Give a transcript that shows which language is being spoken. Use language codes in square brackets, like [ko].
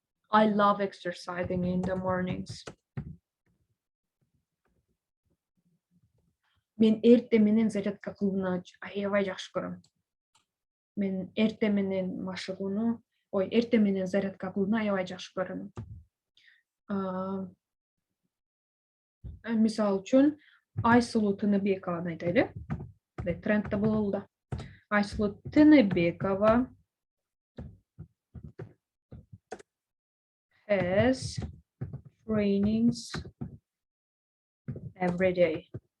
[en] I love exercising in the mornings. [ky] Мен эрте менен зарядка кылууну аябай жакшы көрөм. Мен эрте менен машыгууну, эрте менен зарядка кылууну аябай жакшы көрөм. Мисалы үчүн, Айсулуу Тыныбекованы айтайлы. Трендте бололу да. [en] Айсулуу Тыныбекова has trainings every day.